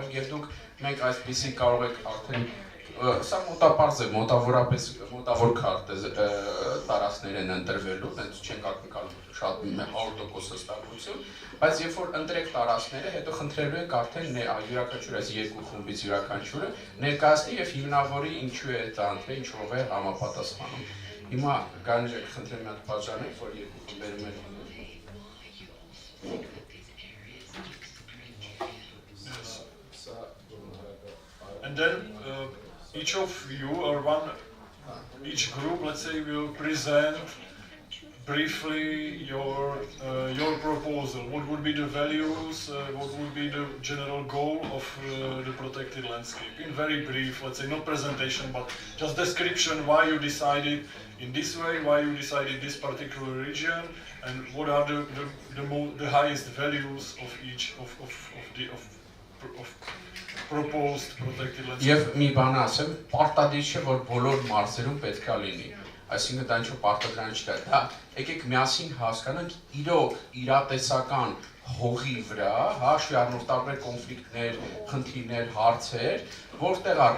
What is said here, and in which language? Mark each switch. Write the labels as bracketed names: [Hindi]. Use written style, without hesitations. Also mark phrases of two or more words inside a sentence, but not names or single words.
[Armenian] ենք, եւ դուք մենք այսպեսի կարող եք արդեն սա մոտապարզ է, մոտավոր քարտ է տարածքներ են ընտրվելու, դենց չենք ակնկալում շատ 100% հստակություն, բայց երբ որ ընտրեք տարածքները, հետո խնդրելու ենք արդեն յուրաքանչյուր այս երկու խումբից յուրաքանչյուրը ներկայացնի եւ հիմնավորի ինչու է դա ընտրել, ինչով է համապատասխանում։ Հիմա գանջը կխնդրեմ մի հատ բաժանեք, որ երկու խմբերում են։ [English] And then each of you or each group, let's say, will present briefly your proposal. What would be the values? What would be the general goal of the protected landscape? In very brief, let's say, not presentation, but just description why you decided in this way, why you decided this particular region, and what are the highest values of each of proposed protected landscape. [Armenian] Եվ մի բան ասեմ, պարտադիր չէ, որ բոլոր մարզերում պետք է լինի։ Այսինքն դա ինչ-որ պարտադրանք չկա։ Դա եկեք միասին հասկանանք իրոք իրատեսական հողի վրա, հաշվի առնող տարբեր կոնֆլիկտներ, խնդիրներ, հարցեր, որտեղ է